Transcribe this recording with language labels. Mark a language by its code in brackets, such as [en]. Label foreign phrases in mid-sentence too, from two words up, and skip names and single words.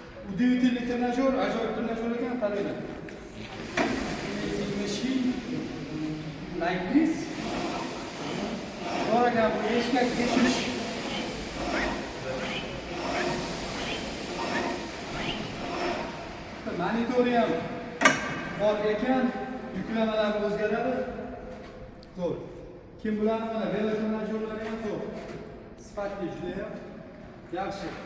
[ru] Удивительный тренажер, [uz] ajoyib trенажер ekan, qaranglar. [en] Machine like this. [uz] Bor ekan bu eshkak tekshirish. Monitori ham bor ekan, yuklamalar o'zgaradi. Zo'r. Kim bularni mana velotrenajyorlari ham zo'r. Sifatli juda ham yaxshi.